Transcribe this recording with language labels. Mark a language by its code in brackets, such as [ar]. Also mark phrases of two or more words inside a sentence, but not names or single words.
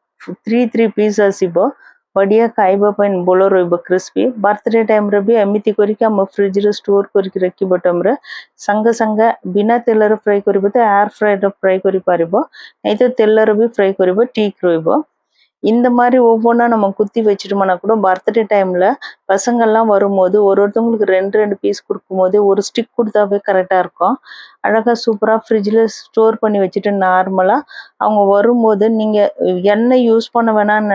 [or] 3 ପିସ୍ ଆସିବ ବଢ଼ିଆ ଖାଇବା ପାଇଁ ଭଲ ରହିବ କ୍ରିସ୍ପି [en] birthday time [or] ବି ଏମିତି କରିକି ଆମ ଫ୍ରିଜ୍ରେ ଷ୍ଟୋର୍ କରିକି ରଖିବ ଟାଇମ୍ରେ ସାଙ୍ଗେ ବିନା ତେଲରେ ଫ୍ରାଏ କରିବ ତ [en] air fryer [or] ଫ୍ରାଏ କରିପାରିବ ନାଇଁ ତ ତେଲରେ ବି ଫ୍ରାଏ କରିବ ଠିକ୍ ରହିବ [ta] இந்த மாதிரி ஒவ்வொன்றா நம்ம குத்தி வச்சுட்டோம்னா கூட பர்த்டே டைமில் பசங்கள்லாம் வரும்போது ஒருத்தவங்களுக்கு ரெண்டு பீஸ் கொடுக்கும்போது ஒரு ஸ்டிக் கொடுத்தாவே கரெக்டாக இருக்கும் அழகாக சூப்பராக ஃப்ரிட்ஜில் ஸ்டோர் பண்ணி வச்சுட்டு நார்மலாக அவங்க வரும்போது நீங்கள் எண்ணெய் யூஸ் பண்ண வேணாம்னு